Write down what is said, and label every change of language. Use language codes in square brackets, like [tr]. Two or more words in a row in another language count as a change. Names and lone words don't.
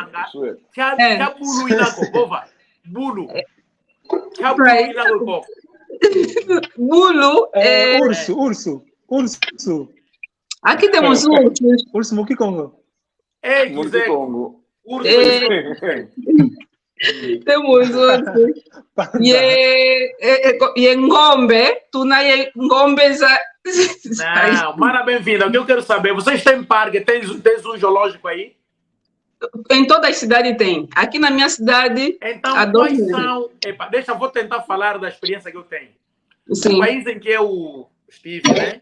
[kg] Bulu. [pt] Urso. Aqui temos ursos. Urso Mukikongo. Mukikongo. Temos ursos. [kg] E ngombe, tu na ngombe za... [pt] Não, Mara, bem-vinda. O que eu quero saber, vocês têm parque, tem um zoológico aí? Em toda a cidade tem. Aqui na minha cidade... Então, quais são... vou tentar falar da experiência que eu tenho. Sim. O país em que eu estive, né?